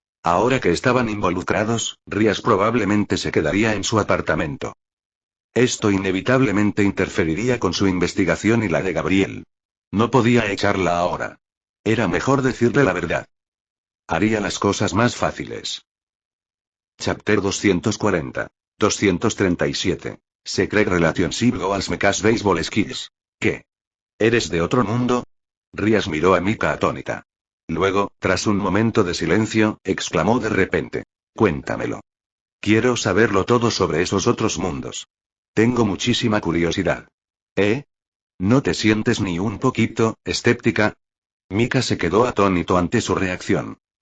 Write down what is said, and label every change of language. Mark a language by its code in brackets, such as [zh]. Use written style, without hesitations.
[es] Ahora que estaban involucrados, Rías probablemente se quedaría en su apartamento. Esto inevitablemente interferiría con su investigación y la de Gabriel. No podía echarla ahora. Era mejor decirle la verdad. Haría las cosas más fáciles. [en] Chapter 240. 237. Secret Relationship Goals Meka's Baseball Skills. [es] ¿Qué? ¿Eres de otro mundo? Rías miró a Mika atónita. Luego, tras un momento de silencio, exclamó de repente. Cuéntamelo. Quiero saberlo todo sobre esos otros mundos. Tengo muchísima curiosidad. ¿Eh? ¿No te sientes ni un poquito escéptica? Mika se quedó atónito ante su reacción.